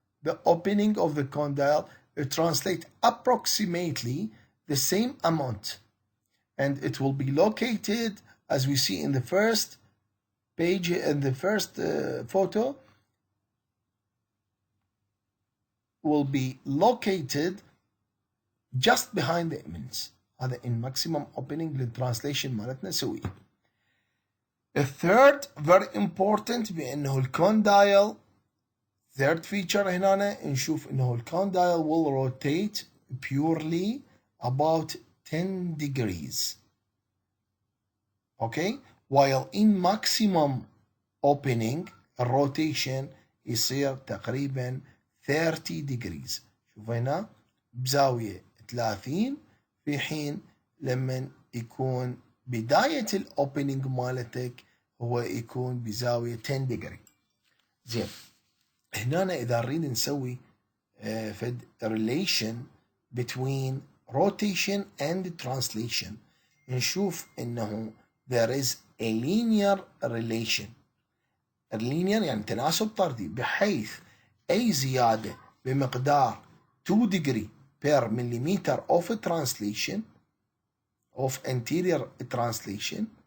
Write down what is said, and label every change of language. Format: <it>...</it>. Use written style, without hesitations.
<en>The opening of the condyle translate approximately the same amount, and it will be located as we see in the first page in the first photo, will be located just behind the eminence.</en> <ar>هذا</ar> <en>in maximum opening</en> <ar>للترانسليشن مالتنا نسويه.</ar> <en>The third very important</en> <ar>بأنه الكوندايل</ar> <en>third feature</en> <ar>هنا نشوف أنه الكوندايل</ar> <en>will rotate purely about 10 degrees. Okay, while in maximum opening</en> <ar>الروتيشن يصير تقريبا</ar> <en>30 degrees.</en> <ar>شوف هنا بزاوية 30، في حين لما يكون بداية الأوبننج مالتك هو يكون بزاوية 10 degree. زين، هنا إذا نريد نسوي فد</ar> <en>relation between rotation and translation</en> <ar>نشوف إنه</ar> <en>there is a linear relation.</en> <ar>linear يعني تناسب طردي، بحيث أي زيادة بمقدار</ar> <en>2 degree per millimeter of translation of anterior translation</en>